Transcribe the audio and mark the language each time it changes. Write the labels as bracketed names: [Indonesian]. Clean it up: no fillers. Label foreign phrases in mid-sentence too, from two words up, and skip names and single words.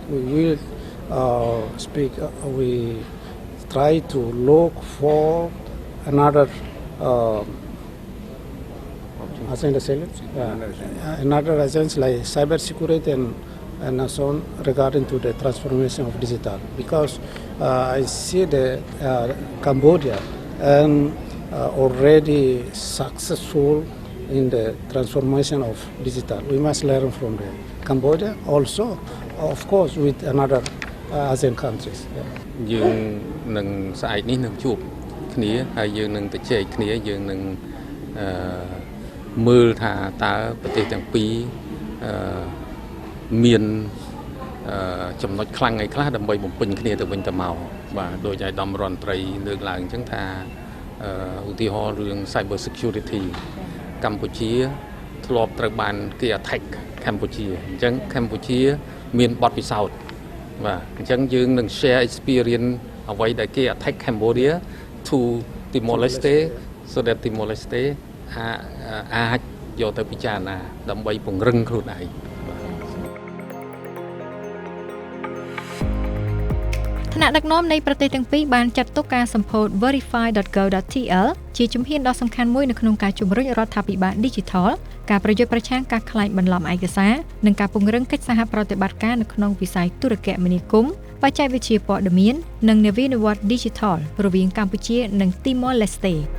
[English] We will speak, we try to look for another another agents like cybersecurity and so on regarding to the transformation of digital, because I see that Cambodia and already successful in the transformation of digital. We must learn from the Cambodia also, of course, with another ASEAN countries. [Khmer] យើងនឹងស្អែកនេះនឹងជួបគ្នាហើយយើងនឹងទៅជែកគ្នាយើងនឹងមើលថាតើប្រទេសទាំងពីរ មានចំណុចខ្លាំងអីខ្លះដើម្បីបំពេញគ្នាទៅវិញទៅមកបាទដោយឯកឧត្តមរដ្ឋមន្ត្រីលើក ឡើងអញ្ចឹងថាឧទាហរណ៍រឿង [English] cyber security [Khmer] កម្ពុជាធ្លាប់ត្រូវបានគេ attack កម្ពុជាអញ្ចឹងកម្ពុជាមានបទពិសោធន៍បាទអញ្ចឹងយើងនឹង [English] share experience [Khmer] អ្វីដែលគេ [English] attack Cambodia to Timor Leste [Khmer] so that Timor Leste អាចយកទៅពិចារណាដើម្បីពង្រឹងខ្លួនឯង ថ្នាក់ដឹកនាំនៃប្រទេសទាំងពីរបានចាត់ទុកការសម្ពោធ verify.go.tl ជាជំហានដ៏សំខាន់មួយនៅក្នុងការជំរុញរដ្ឋាភិបាល Digital ការប្រយុទ្ធប្រឆាំងការក្លែងបន្លំឯកសារនិងការពង្រឹងកិច្ចសហប្រតិបត្តិការនៅក្នុងវិស័យទូរគមនាគមន៍បច្ចេកវិទ្យាព័ត៌មាននិងនវានុវត្តន៍ Digital រវាងកម្ពុជានិង Timor Leste